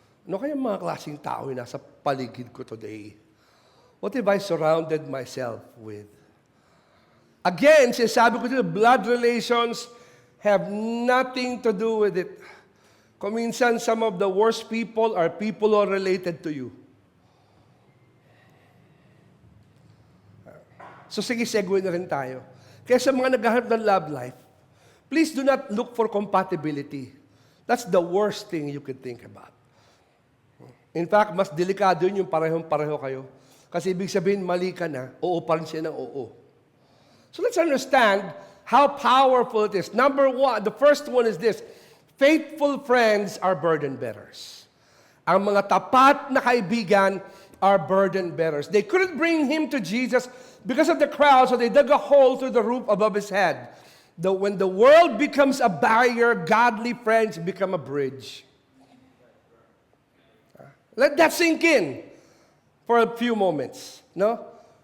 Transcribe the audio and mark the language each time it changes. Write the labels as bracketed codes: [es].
[tl] Ano kaya mga klaseng tao yung nasa paligid ko today? [en] What have I surrounded myself with? Again, [tl] sinasabi ko dito, [en] blood relations have nothing to do with it. [tl] Kung minsan, [en] some of the worst people are people who are related to you. [tl] So sige, segue na rin tayo. Kaya sa mga naghahanap ng love life, [en] please do not look for compatibility. That's the worst thing you could think about. In fact, [tl] mas delikado yun yung parehong-pareho kayo. Kasi ibig sabihin, mali ka na, oo pa rin siya ng oo. [en] So let's understand how powerful it is. Number one, the first one is this: faithful friends are burden bearers. [tl] Ang mga tapat na kaibigan [en] are burden bearers. They couldn't bring him to Jesus because of the crowd, so they dug a hole through the roof above his head. When the world becomes a barrier, godly friends become a bridge. Let that sink in for a few moments. No?